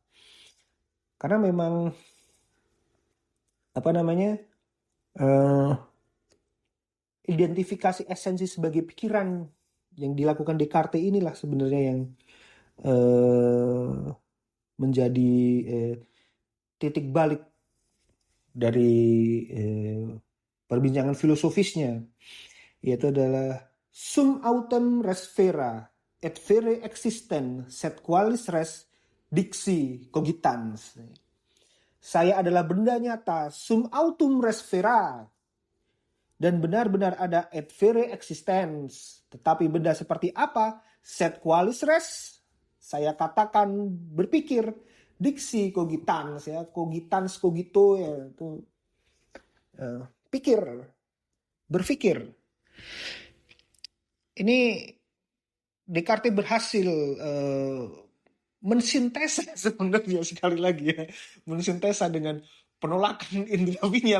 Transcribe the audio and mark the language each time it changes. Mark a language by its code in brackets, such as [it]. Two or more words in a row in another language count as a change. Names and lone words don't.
[id] Karena memang identifikasi esensi sebagai pikiran yang dilakukan Descartes inilah sebenarnya yang menjadi titik balik dari perbincangan filosofisnya, yaitu adalah [la] sum autem res vera et vere existent sed qualis res dixi cogitans. [id] Saya adalah benda nyata, [la] sum autum res vera, [id] dan benar-benar ada [la] et vere existens. [id] Tetapi benda seperti apa? [la] Sed qualis res, [id] saya katakan berpikir, [la] dixi cogitans [id] ya, [la] cogitans cogito [id] ya, itu pikir, berpikir. Ini Descartes berhasil mensintesa sebenarnya, sekali lagi ya, mensintesa dengan penolakan indrawinya.